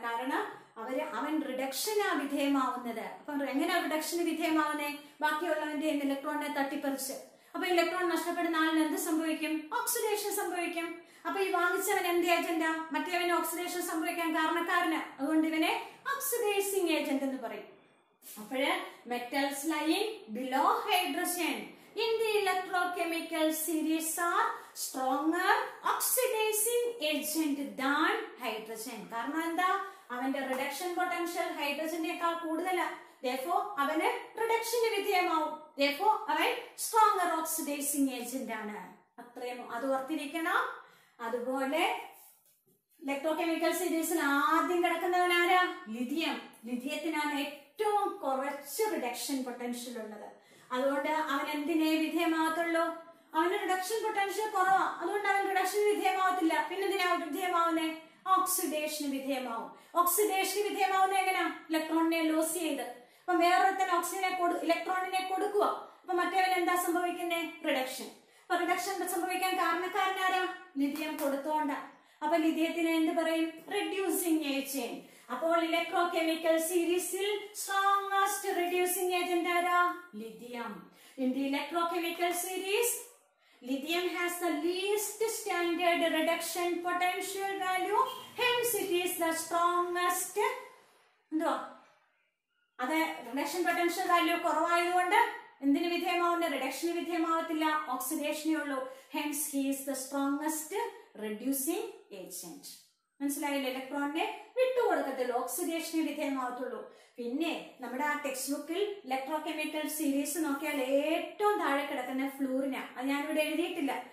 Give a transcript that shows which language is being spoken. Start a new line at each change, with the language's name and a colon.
Malayalam: കാരണം അവൻ റിഡക്ഷനാ വിധേയമാവുന്നത്. അപ്പൊ എങ്ങനെ റിഡക്ഷന് വിധേയമാവുന്നേ? ബാക്കിയുള്ളവന്റെ ഇലക്ട്രോണിനെ തട്ടിപ്പറിച്ച്. അപ്പൊ ഇലക്ട്രോൺ നഷ്ടപ്പെടുന്ന ആളിന് എന്ത് സംഭവിക്കും? ഓക്സിഡേഷൻ സംഭവിക്കും. അപ്പൊ ഈ വാങ്ങിച്ചവൻ എന്ത് ഏജന്റാ? മറ്റേവന് ഓക്സിഡേഷൻ സംഭവിക്കാൻ കാരണക്കാരന്. അതുകൊണ്ട് ഇവനെ ഓക്സിഡൈസിങ് ഏജന്റ് എന്ന് പറയും. അപ്പോഴ്
English: Metals lying below hydrogen in the electrochemical series are stronger oxidizing agent than hydrogen.
Malayalam: കാരണം എന്താ? അവന്റെ റിഡക്ഷൻ പൊട്ടൻഷ്യൽ ഹൈഡ്രജനേക്കാൾ കൂടുതലാണ്. therefore അവന് റിഡക്ഷന് വിധേയമാവും. therefore അവൻ സ്ട്രോങ്ങർ ഓക്സിഡൈസിങ് ഏജന്റ് ആണ്. അത്രയും അത് ഓർത്തിരിക്കണം. അതുപോലെ ഇലക്ട്രോകെമിക്കൽ സീരീസിൽ ആദ്യം കിടക്കുന്നവൻ ആരാ? ലിഥിയം. ലിഥിയത്തിനാണ് ഏറ്റവും കുറച്ച് റിഡക്ഷൻ പൊട്ടൻഷ്യൽ ഉള്ളത്. അതുകൊണ്ട് അവൻ എന്തിനെ വിധേയമാവത്തുള്ളൂ? അവന് റിഡക്ഷൻ പൊട്ടൻഷ്യൽ കുറവാ, അതുകൊണ്ട് അവൻ റിഡക്ഷന് വിധേയമാവത്തില്ല. പിന്നെ എന്തിനാ വിധേയമാവുന്നേ? ഓക്സിഡേഷന് വിധേയമാവും. ഓക്സിഡേഷന് വിധേയമാവുന്ന എങ്ങനെയാ? ഇലക്ട്രോണിനെ ലോസ് ചെയ്ത്. അപ്പൊ വേറൊരുത്തൻ ഇലക്ട്രോണിനെ കൊടുക്കുക. അപ്പൊ മറ്റേവൻ എന്താ സംഭവിക്കുന്നേ? റിഡക്ഷൻ. അപ്പൊ റിഡക്ഷൻ സംഭവിക്കാൻ കാരണക്കാരനാരാ? ലിഥിയം കൊടുത്തോണ്ട. അപ്പൊ ലിഥിയത്തിന് എന്ത് പറയും? Reducing agent. അപ്പോൾ ഇലക്ട്രോകെമിക്കൽ സീരീസിൽ സ്ട്രോങ്ങസ്റ്റ് റെഡ്യൂസിങ് ഏജന്റ് ആരാ? Lithium.
English: In the electrochemical series lithium has the least standard reduction potential value, hence it is the strongest.
Malayalam: എന്തോ അത് റിഡക്ഷൻ പൊട്ടൻഷ്യൽ വാല്യൂ കുറവായതുകൊണ്ട് എന്തിനു വിധേയമാവുന്ന? റിഡക്ഷന് വിധേയമാവത്തില്ല, ഓക്സിഡേഷനേ ഉള്ളൂ.
English: hence he is the strongest reducing agent.
Malayalam: മനസ്സിലായില്ലേ? ഇലക്ട്രോണിനെ വിട്ടുകൊടുക്കത്തില്ല, oxidation വിധേയമാവത്തുള്ളൂ. പിന്നെ നമ്മുടെ ആ ടെക്സ്റ്റ് ബുക്കിൽ ഇലക്ട്രോകെമിക്കൽ സീരീസ് നോക്കിയാൽ ഏറ്റവും താഴെ കിടക്കുന്ന ഫ്ലൂറിന. അത് ഞാനിവിടെ എഴുതിയിട്ടില്ല.